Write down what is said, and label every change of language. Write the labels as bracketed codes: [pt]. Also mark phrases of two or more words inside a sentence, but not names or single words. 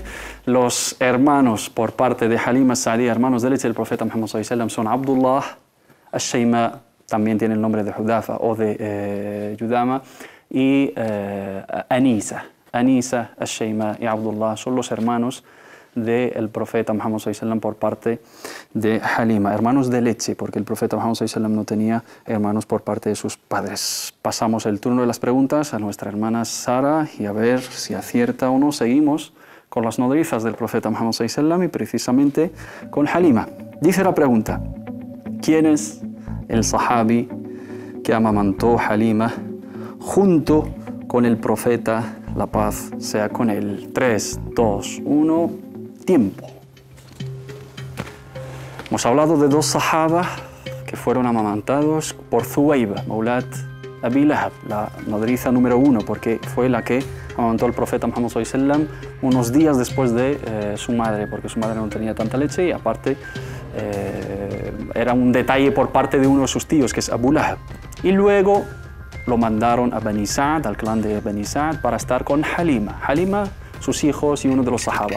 [es] Los hermanos por parte de Halima Sa'diyya, hermanos de leche del profeta Muhammad [ar] صلى الله عليه وسلم, [es] son Abdullah, Ash-Shayma, también tiene el nombre de Hudafa o de Yudama, y Anisa. Anisa, Ash-Shayma y Abdullah son los hermanos del profeta Muhammad [ar] صلى الله عليه وسلم [es] por parte de Halima, hermanos de leche, porque el profeta Muhammad [ar] صلى الله عليه وسلم [es] no tenía hermanos por parte de sus padres. Pasamos el turno de las preguntas a nuestra hermana Sara y a ver si acierta o no. Seguimos con las nodrizas del profeta Muhammad [ar] صلى الله عليه وسلم [es] y precisamente con Halima. Dice la pregunta: ¿quién es el sahabi que amamantó Halima junto con el profeta, la paz sea con él? 3, 2, 1, tiempo. Hemos hablado de 2 sahaba que fueron amamantados por Thuwayba, Maulat Abi Lahab, la nodriza número 1, porque fue la que amamantó al profeta Muhammad [ar] صلى الله عليه وسلم [es] unos días después de su madre, porque su madre no tenía tanta leche y aparte era un detalle por parte de uno de sus tíos, que es Abu Lahab. Y luego lo mandaron a Bani Sa'd, al clan de Bani Sa'd, para estar con Halima. Halima, sus hijos y uno de los sahaba.